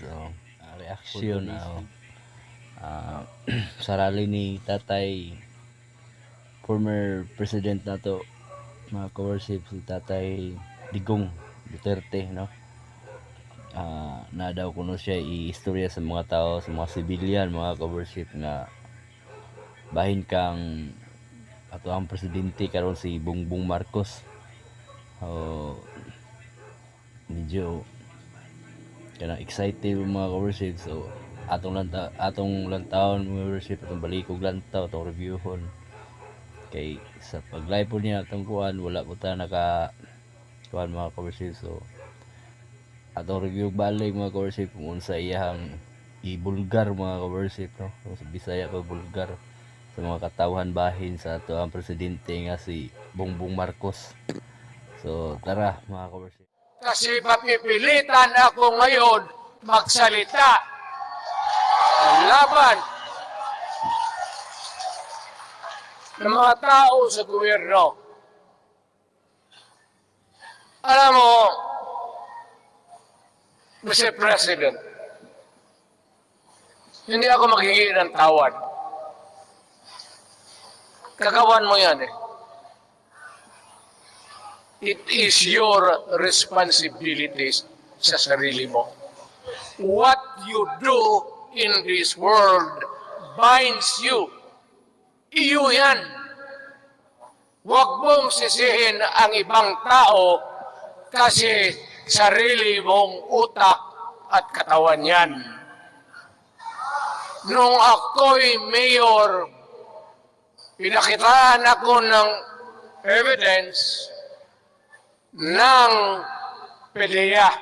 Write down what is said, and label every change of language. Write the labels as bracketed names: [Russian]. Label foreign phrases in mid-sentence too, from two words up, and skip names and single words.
[Cebuano] Reaction ah, sa rally ni Tatay, [English] former president [Cebuano] na to, mga ka-worships, si Tatay Digong Duterte, no? Na daw kuno siya i-istorya sa mga tao, sa mga civilian, mga ka-worship nga bahin kang ato ang presidente karon si Bongbong Marcos. Medyo kana excited mga ka-worship. So atong lantaon mga worship, atong balikog lantaw, atong reviewon kay sa pag live po niya atong kuan wala po ta naka kuan mga ka-worship. So atong review balik mga ka-worship kung unsa iyang ibulgar mga ka-worship, no? So, sa Bisaya pa bulgar sa mga katawhan bahin sa ato ang presidente nga si Bongbong Marcos. So tara mga ka-worship. [Filipino] Kasi mapipilitan ako ngayon magsalita laban ng mga tao sa gobyerno. Alam mo, Mr. President, hindi ako maghingi ng tawad. Kagawan mo yan eh. [English] It is your responsibilities [Filipino] sa sarili mo. [English] What you do in this world binds you. [Filipino] Iyo yan. Huwag mong sisihin ang ibang tao kasi sarili mong utak at katawan yan. Nung ako'y mayor, pinakitaan ako ng evidence ng PDEA.